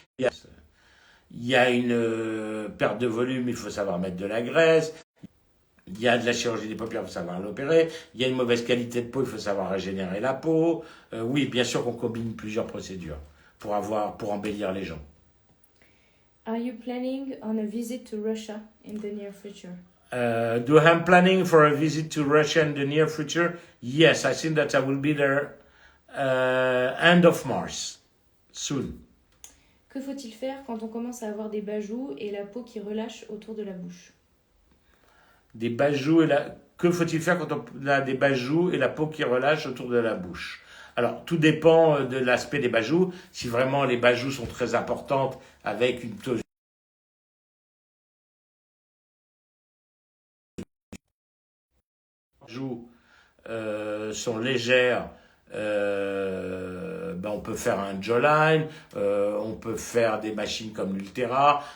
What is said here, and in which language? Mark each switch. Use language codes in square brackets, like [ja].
[fr] Il y a une perte de volume, il faut savoir mettre de la graisse. Il y a de la chirurgie des paupières, il faut savoir l'opérer. Il y a une mauvaise qualité de peau, il faut savoir régénérer la peau. Oui, bien sûr qu'on combine plusieurs procédures pour embellir les gens. [en] Are you planning on a visit to Russia in the near future? Do I'm planning for a visit to Russia in the near future? Yes, I think that I will be there end of March, soon. [fr] Que faut-il faire quand on commence à avoir des bajoux et la peau qui relâche autour de la bouche? Des bajoux Que faut-il faire quand on a des bajoux et la peau qui relâche autour de la bouche? Alors, tout dépend de l'aspect des bajoux. Si vraiment les bajoux sont très importantes avec une bajoux sont légères, on peut faire un jawline, on peut faire des machines comme l'Ultera.